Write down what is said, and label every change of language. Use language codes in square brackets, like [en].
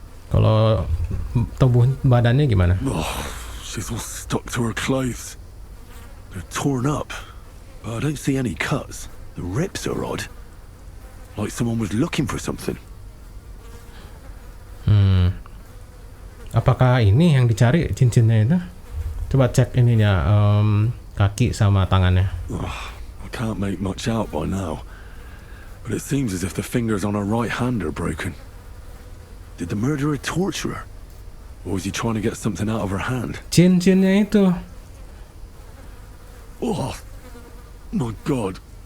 [id] Kalau tubuh badannya gimana? [en] Oh, she's all stuck to her clothes. They're torn up, but I don't see any cuts. The rips are odd. Like someone was looking for something. [id] Apakah ini yang dicari cincinnya itu? Coba cek ininya, kaki sama tangannya. [en] I can't make much out by now, but it seems as if the fingers on her right hand are broken. Did the murderer torture her? Or was he trying to get something out of her hand? [id] Cincinnya itu. [en] Oh, my God.